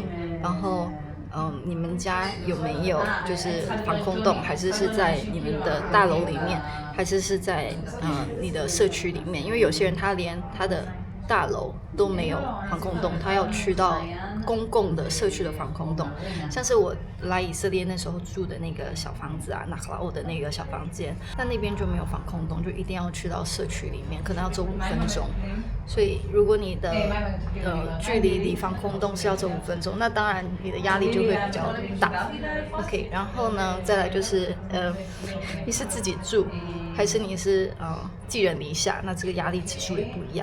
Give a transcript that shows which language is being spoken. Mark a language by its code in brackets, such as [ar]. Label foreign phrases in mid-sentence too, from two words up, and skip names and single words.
[zh] 然後你們家有沒有就是防空洞，還是在你們的大樓裡面，還是在你的社區裡面？因為有些人他連他的大樓都沒有防空洞，他要去到公共的社區的防空洞。像是我來以色列那時候住的那個小房子啊，納克拉歐的那個小房間，那邊就沒有防空洞，就一定要去到社區裡面，可能要走5分鐘。所以如果你的距離離防空洞是要走5分鐘，那當然你的壓力就会比較大。OK， 然後呢，再來就是你是自己住，還是你是寄人籬下，那這個壓力指數也不一樣。